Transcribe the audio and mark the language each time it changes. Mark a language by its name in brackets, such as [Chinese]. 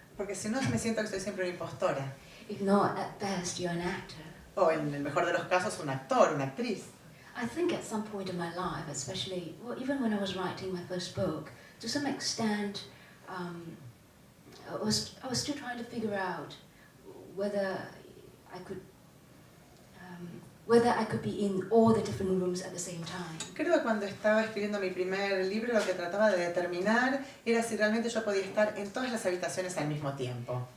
[Spanish] Porque si no, me siento que soy siempre una impostora. [English] If not, at best, you're an actor. [Spanish] O en el mejor de los casos, un actor, una actriz. [English] I think at some point in my life, especially, well, even when I was writing my first book, to some extent, I was still trying to figure out whether I could be in all the different rooms at the same time. [Spanish] Creo que cuando estaba escribiendo mi primer libro, lo que trataba de determinar era si realmente yo podía estar en todas las habitaciones al mismo tiempo.